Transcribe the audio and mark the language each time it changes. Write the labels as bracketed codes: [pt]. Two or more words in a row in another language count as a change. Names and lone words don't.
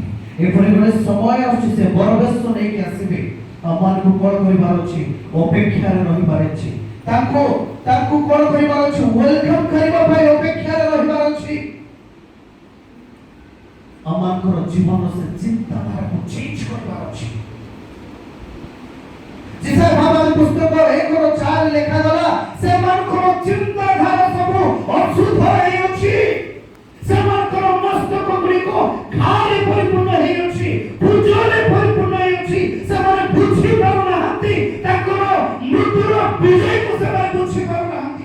[or] ଏପରି ଗୋଟେ ସମୟ ଆସୁଛି ସେ ବରବେଶ ନେଇକି ଆସିବେ। ଆମମାନଙ୍କୁ କଣ କରିବାର ଅଛି? ଅପେକ୍ଷାରେ ରହିବାର ଅଛି। ତାଙ୍କୁ କଣ କରିବାର ଅଛି? ୱେଲକମ୍ କରିବା ପାଇଁ ଅପେକ୍ଷାରେ ରହିବାର ଅଛି। ଆମମାନଙ୍କର ଜୀବନ ସେ ଚିନ୍ତାଧାରାକୁ ଚେଞ୍ଜ କରିବାର ଅଛି। [hi] जिसे भागवत पुस्तक [or] 1:4 ଲେଖା ଗଲା ସେମାନଙ୍କର ଚିନ୍ତାଧାରା ସବୁ ଅଶୁଦ୍ଧ ହେଇଅଛି। ସେମାନଙ୍କର ମସ୍ତକ ଗୁଡ଼ିକ ଘାରେ ପରିପୂର୍ଣ୍ଣ ହେଇଅଛି, ପୂଜରେ ପରିପୂର୍ଣ୍ଣ ହେଇଅଛି। ସେମାନେ ବୁଝି ପାରୁନାହାନ୍ତି ତାଙ୍କର ମୃତ୍ୟୁର ବିଜୟକୁ ସେମାନେ ବୁଝି ପାରୁନାହାନ୍ତି।